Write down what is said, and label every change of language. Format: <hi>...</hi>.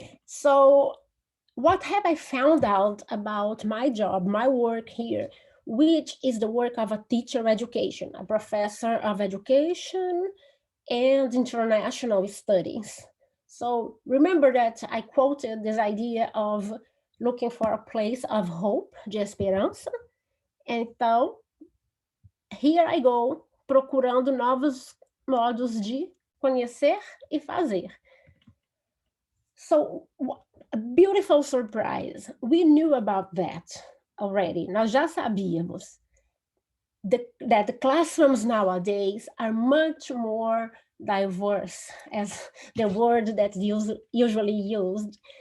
<en>So what have I found out about my job, my work here, which is the work of a teacher education, a professor of education and international studies. So remember that I quoted this idea of looking for a place of hope,</en> <pt>de esperança. Então,</pt> <en>here I go,</en> <pt>procurando novos modos de conhecer e fazer.</pt> <en>So, a beautiful surprise. We knew about that already.</en> <pt>Nós já sabíamos</pt> <en>that the classrooms nowadays are much more diverse, as the word that's usually used.</en>